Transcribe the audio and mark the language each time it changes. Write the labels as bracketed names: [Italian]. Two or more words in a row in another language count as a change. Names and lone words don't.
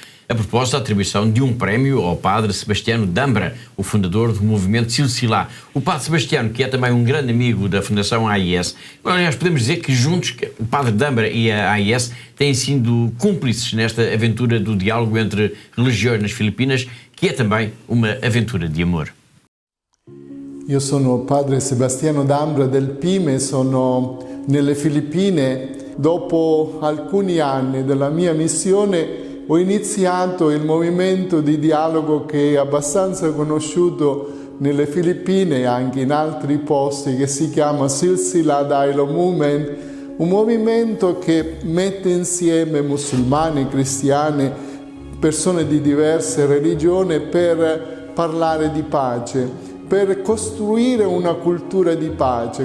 [Portuguese] a propósito da atribuição de um prémio ao padre Sebastiano Dambra, o fundador do movimento Silsilá. O padre Sebastiano, que é também um grande amigo da Fundação AIS, aliás, podemos dizer que juntos, o padre Dambra e a AIS têm sido cúmplices nesta aventura do diálogo entre religiões nas Filipinas, que é também uma aventura de amor. [Italian] Io sono padre Sebastiano Dambra del Pime, sono nelle Filippine. Dopo alcuni anni della mia missione ho iniziato il movimento di dialogo che è abbastanza conosciuto nelle Filippine e anche in altri posti, che si chiama Silsila Dialogue Movement, un movimento che mette insieme musulmani, cristiani, persone di diverse religioni per parlare di pace, per costruire una cultura di pace.